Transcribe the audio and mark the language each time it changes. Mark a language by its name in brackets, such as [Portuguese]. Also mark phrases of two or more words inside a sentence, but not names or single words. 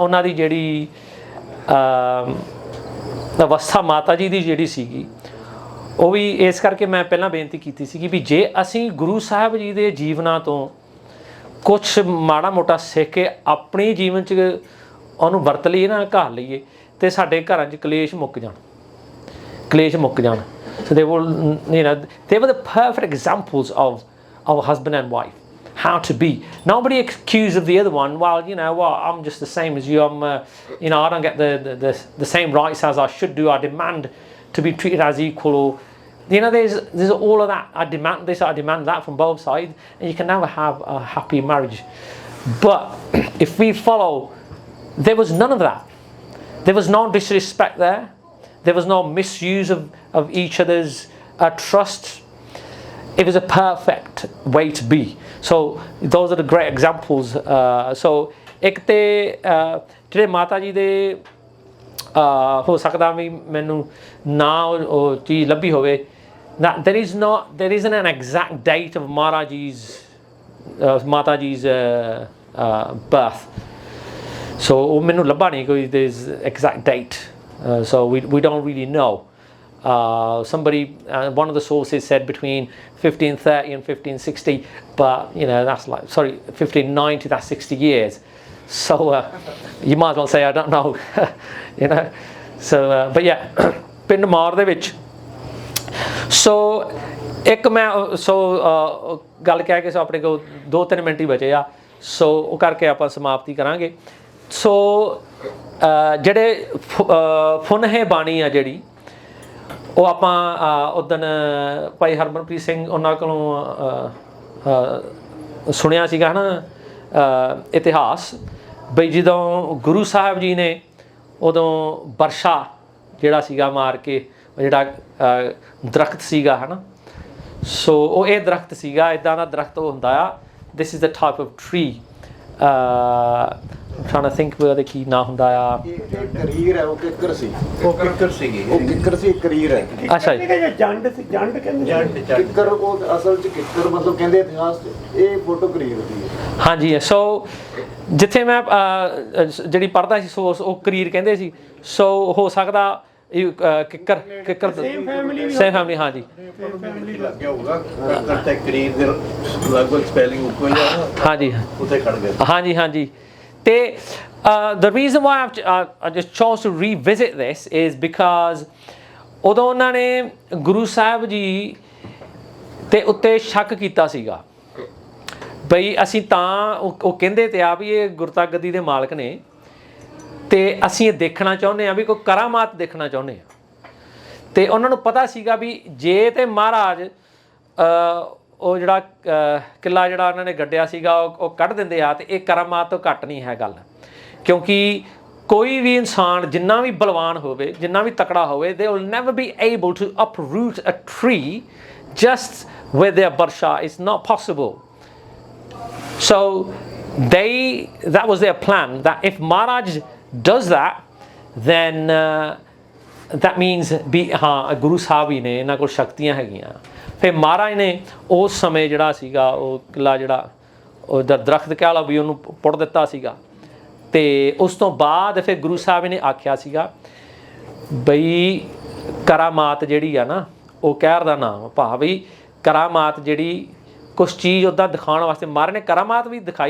[Punjabi] ਉਹਨਾਂ ਦੀ ਜਿਹੜੀ ਅਵਸਥਾ ਮਾਤਾ ਜੀ ਦੀ ਜਿਹੜੀ ਸੀਗੀ, ਉਹ ਵੀ ਇਸ ਕਰਕੇ ਮੈਂ ਪਹਿਲਾਂ ਬੇਨਤੀ ਕੀਤੀ ਸੀਗੀ ਵੀ ਜੇ ਅਸੀਂ ਗੁਰੂ ਸਾਹਿਬ ਜੀ ਦੇ ਜੀਵਨਾਂ ਤੋਂ ਕੁਛ ਮਾੜਾ ਮੋਟਾ ਸਿੱਖ ਕੇ ਆਪਣੀ ਜੀਵਨ 'ਚ ਉਹਨੂੰ ਵਰਤ ਲਈਏ ਨਾ, ਘਾਲ ਲਈਏ, ਅਤੇ ਸਾਡੇ ਘਰਾਂ 'ਚ ਕਲੇਸ਼ ਮੁੱਕ ਜਾਣ। [English] So they were the perfect examples of husband and wife, how to be. Nobody accused of the other one, well, I'm just the same as you, I don't get the same rights as I should do, I demand to be treated as equal, or there's all of that. I demand this, I demand that from both sides, and you can never have a happy marriage. But if we follow, there was none of that. There was no disrespect there. There was no misuse of each other's trust. It was a perfect way to be. So those are the great examples. [Punjabi] So ਇੱਕ ਤੇ ਜਿਹੜੇ ਮਾਤਾ ਜੀ ਦੇ ਹੋ ਸਕਦਾ ਵੀ ਮੈਨੂੰ ਨਾ ਉਹ ਚੀਜ਼ ਲੱਭੀ ਹੋਵੇ, [English] there isn't an exact date of ਮਾਤਾ ਜੀ's birth. [Punjabi] So ਉਹ ਮੈਨੂੰ ਲੱਭਾ ਨਹੀਂ ਕੋਈ [English] there's exact date. So we don't really know. One of the sources said between 1530 and 1560, but that's 1590, that's 60 years. So you might as well say I don't know. So but yeah, [Punjabi] ਪਿੰਡ ਮਾਰ ਦੇ ਵਿੱਚ। ਸੋ ਇੱਕ ਮੈਂ ਗੱਲ ਕਹਿ ਕੇ ਆਪਣੇ ਕੋਲ 2-3 ਮਿੰਟ ਹੀ ਬਚੇ ਆ, ਸੋ ਉਹ ਕਰਕੇ ਆਪਾਂ ਸਮਾਪਤੀ ਕਰਾਂਗੇ। ਸੋ ਜਿਹੜੇ ਫੁਨਹੇ ਬਾਣੀ ਆ ਜਿਹੜੀ, ਉਹ ਆਪਾਂ ਉਦਣ ਭਾਈ ਹਰਮਨਪ੍ਰੀਤ ਸਿੰਘ ਉਹਨਾਂ ਕੋਲੋਂ ਸੁਣਿਆ ਸੀਗਾ ਨਾ ਇਤਿਹਾਸ, ਬਈ ਜਦੋਂ ਗੁਰੂ ਸਾਹਿਬ ਜੀ ਨੇ ਉਦੋਂ ਵਰਸ਼ਾ ਜਿਹੜਾ ਸੀਗਾ ਮਾਰ ਕੇ ਜਿਹੜਾ ਦਰਖਤ ਸੀਗਾ ਹੈ ਨਾ, ਸੋ ਉਹ ਇਹ ਦਰਖਤ ਸੀਗਾ, ਇੱਦਾਂ ਦਾ ਦਰਖਤ ਉਹ ਹੁੰਦਾ ਆ। [English] this is the type of tree, trying to think [Punjabi] ਉਹਦਾ ਕੀ ਨਾਂ ਹੁੰਦਾ ਆ। ਇਹ ਕਰੀਰ ਹੈ, ਉਹ ਕਿੱਕਰ ਸੀ, ਉਹ ਕਿੱਕਰ ਸੀਗੀ, ਉਹ ਕਿੱਕਰ ਸੀ, ਕਰੀਰ ਹੈ। ਅੱਛਾ ਜੀ, ਜੰਡ ਸੀ, ਜੰਡ ਕਹਿੰਦੇ ਕਿੱਕਰ, ਉਹ ਅਸਲ 'ਚ ਕਿੱਕਰ ਮਤਲਬ ਕਹਿੰਦੇ ਇਤਿਹਾਸ 'ਚ ਇਹ ਫੋਟੋ ਕਰੀਰ ਦੀ ਹੈ। ਹਾਂਜੀ। ਸੋ ਜਿੱਥੇ ਮੈਂ ਜਿਹੜੀ ਪੜ੍ਹਦਾ ਸੀ ਸੋ ਉਹ ਕਰੀਰ ਕਹਿੰਦੇ ਸੀ। ਸੋ ਹੋ ਸਕਦਾ ਕਿੱਕਰ [English] same family, [Punjabi] ਹਾਂਜੀ। ਲੱਗਿਆ ਹੋਊਗਾ ਕਿੱਕਰ ਤੇ ਕਰੀਰ ਦੇ ਲਗਭਗ ਸਪੈਲਿੰਗ ਉੱਕੋ ਹੀ ਆ, ਹਾਂਜੀ ਉੱਥੇ ਖੜ ਗਏ। ਹਾਂਜੀ। ਤੇ [English] the reason why I just chose to revisit this is because [Punjabi] ਉਦੋਂ ਉਹਨਾਂ ਨੇ ਗੁਰੂ ਸਾਹਿਬ ਜੀ ਤੇ ਉੱਤੇ ਸ਼ੱਕ ਕੀਤਾ ਸੀਗਾ ਬਈ ਅਸੀਂ ਤਾਂ ਉਹ ਕਹਿੰਦੇ ਤੇ ਆ ਵੀ ਇਹ ਗੁਰਤਾਗੱਦੀ ਦੇ ਮਾਲਕ ਨੇ ਤੇ ਅਸੀਂ ਇਹ ਦੇਖਣਾ ਚਾਹੁੰਦੇ ਆ ਵੀ ਕੋਈ ਕਰਾਮਾਤ ਦੇਖਣਾ ਚਾਹੁੰਦੇ ਆ। ਤੇ ਉਹਨਾਂ ਨੂੰ ਪਤਾ ਸੀਗਾ ਵੀ ਜੇ ਤੇ ਮਹਾਰਾਜ ਉਹ ਜਿਹੜਾ ਕਿੱਲਾ ਜਿਹੜਾ ਉਹਨਾਂ ਨੇ ਗੱਡਿਆ ਸੀਗਾ ਉਹ ਕੱਢ ਦਿੰਦੇ ਆ ਤੇ ਇਹ ਕਰਾਮਾਤ ਤੋਂ ਘੱਟ ਨਹੀਂ ਹੈ ਗੱਲ, ਕਿਉਂਕਿ ਕੋਈ ਵੀ ਇਨਸਾਨ ਜਿੰਨਾ ਵੀ ਬਲਵਾਨ ਹੋਵੇ, ਜਿੰਨਾ ਵੀ ਤਕੜਾ ਹੋਵੇ, [English] they will never be able to uproot a tree just with their barsha. It's not possible. So that was their plan, that if Maharaj does that, then that means [Punjabi] ਵੀ ਹਾਂ ਗੁਰੂ ਸਾਹਿਬ ਹੀ ਨੇ, ਇਹਨਾਂ ਕੋਲ ਸ਼ਕਤੀਆਂ ਹੈਗੀਆਂ। ਫਿਰ ਮਹਾਰਾਜ ਨੇ ਉਸ ਸਮੇਂ ਜਿਹੜਾ ਸੀਗਾ ਉਹ ਕਿਲਾ ਜਿਹੜਾ ਉਹ ਦਰਖਤ ਕਹਿ ਲਓ ਵੀ ਉਹਨੂੰ ਪੁੱਟ ਦਿੱਤਾ ਸੀਗਾ। ਤੇ ਉਸ ਤੋਂ ਬਾਅਦ ਫਿਰ ਗੁਰੂ ਸਾਹਿਬ ਨੇ ਆਖਿਆ ਸੀਗਾ ਬਈ ਕਰਾਮਾਤ ਜਿਹੜੀ ਆ ਨਾ, ਉਹ ਕਹਿਰ ਦਾ ਨਾਮ ਭਾਵ ਵੀ ਕਰਾਮਾਤ ਜਿਹੜੀ ਕੁਛ ਚੀਜ਼ ਉੱਦਾਂ ਦਿਖਾਉਣ ਵਾਸਤੇ ਮਹਾਰਾਜ ਨੇ ਕਰਾਮਾਤ ਵੀ ਦਿਖਾਈ।